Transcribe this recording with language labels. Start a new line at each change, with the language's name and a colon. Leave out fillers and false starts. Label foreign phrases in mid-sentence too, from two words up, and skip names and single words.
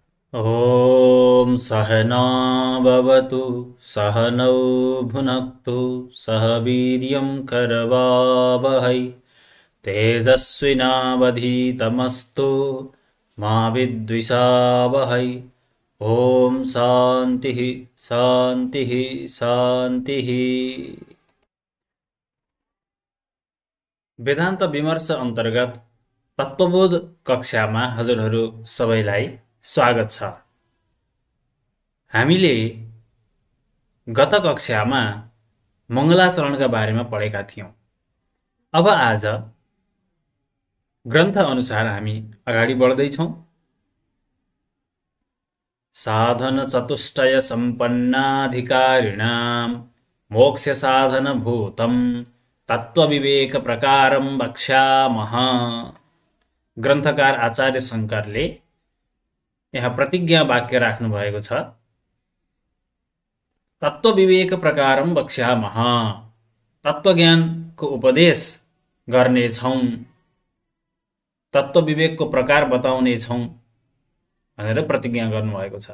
Sanskrit: ॐ सहना भवतु सहनौ भुनक्तु सह वीर्यं करवावहै तेजस्विनावधीतमस्तु मा विद्विषावहै। ॐ शान्तिः शान्तिः शान्तिः।
Nepali: वेदान्त विमर्श अन्तर्गत तत्त्वबोध कक्षामा हजुरहरू सबैलाई स्वागत छ। हामीले गत कक्षामा मङ्गलाचरणका बारेमा पढेका थियौं। अब आज ग्रन्थ अनुसार हामी अगाडि बढ्दैछौं।
Sanskrit: साधन चतुष्टय सम्पन्नाधिकारिणां मोक्ष साधन भूतं तत्त्वविवेक प्रकारं वक्ष्यामः।
Nepali: ग्रन्थकार आचार्य शङ्करले यहाँ प्रतिज्ञा वाक्य राख्नु भएको छ।
Sanskrit: तत्त्वविवेक प्रकारं वक्ष्यामः,
Nepali: तत्त्वज्ञानको उपदेश गर्नेछौं, तत्त्वविवेकको प्रकार बताउनेछौं भनेर प्रतिज्ञा गर्नुभएको छ।